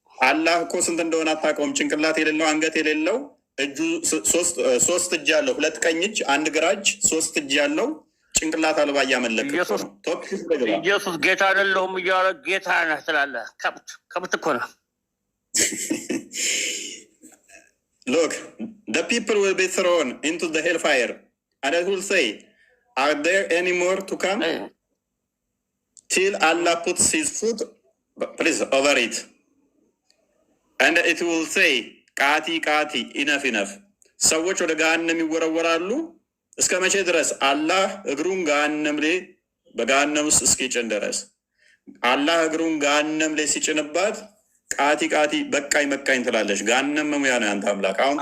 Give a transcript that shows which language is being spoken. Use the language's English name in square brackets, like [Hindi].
[Amharic] አላህ እኮ ስንት እንደሆነ አታውቀውም። ጭንቅላት የሌለው አንገት የሌለው እጁ ሶስት እጅ ያለው 2 ቀኝ እጅ 1 ግራ እጅ 3 እጅ ያለው ጭንቅላት አልባ እያመለክ ኢየሱስ ጌታ አይደለሁም እያለ ጌታ ነህ ትላለህ። ከብት እኮ ነው። [English] Look, the people will be thrown into the hellfire and it will say, are there any more to come? Till Allah puts his foot, please, over it. And it will say, [Arabic] ቃቲ ቃቲ [English] ኢነፍ ኢነፍ። [Amharic] ሰዎች ወደ ገሃነም ይወረወራሉ። እስከ መቼ ድረስ? አላህ እግሩን ገሃነም ላይ በገሃነም ውስጥ እስኪጭን ድረስ። አላህ እግሩን ገሃነም ላይ ሲጭንባት [Arabic] ቃቲ ቃቲ [Amharic] በቃኝ በቃኝ ትላለች። ገሃነም መሙያ ነው ያንተ አምላክ። አሁን